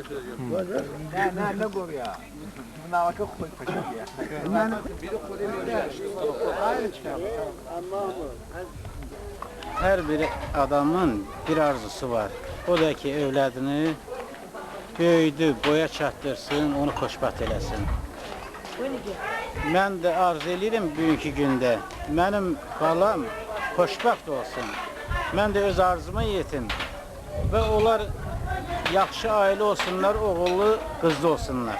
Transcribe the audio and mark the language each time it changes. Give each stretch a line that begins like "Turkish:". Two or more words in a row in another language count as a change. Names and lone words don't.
Turkish: Ne gör ya? Buna bakıp koy paşa ya.
Azerbaijani: Her bir adamın bir arzusu var. O da ki evladını büyüdü, boya çatdırsın, onu xoşbəxt eləsin. Mən də arzu edirəm bugünkü gündə. Mənim balam xoşbəxt olsun. Mən də öz arzuma yetim. Və onlar yaxşı ailə olsunlar, oğullu, qızlı olsunlar.